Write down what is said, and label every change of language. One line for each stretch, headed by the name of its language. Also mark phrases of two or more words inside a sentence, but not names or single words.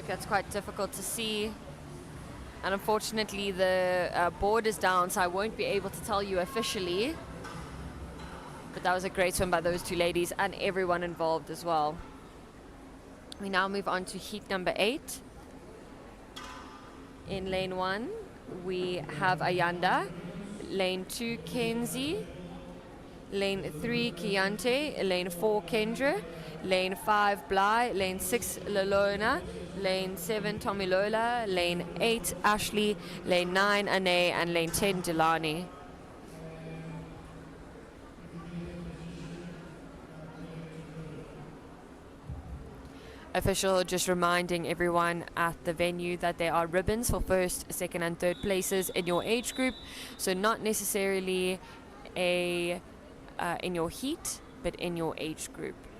English: That's quite difficult to see. And unfortunately the board is down, so I won't be able to tell you officially. But that was a great swim by those two ladies and everyone involved as well. We now move on to heat number 8. In lane 1, we have Ayanda. Lane 2, Kenzie. Lane 3, Kiante. Lane 4, Kendra. Lane 5, Bly. Lane 6, Lalona. Lane 7, Tomilola. Lane 8, Ashley. Lane 9, Ane. And lane 10, Delani. Official just reminding everyone at the venue that there are ribbons for first, second and third places in your age group. So not necessarily in your heat, but in your age group.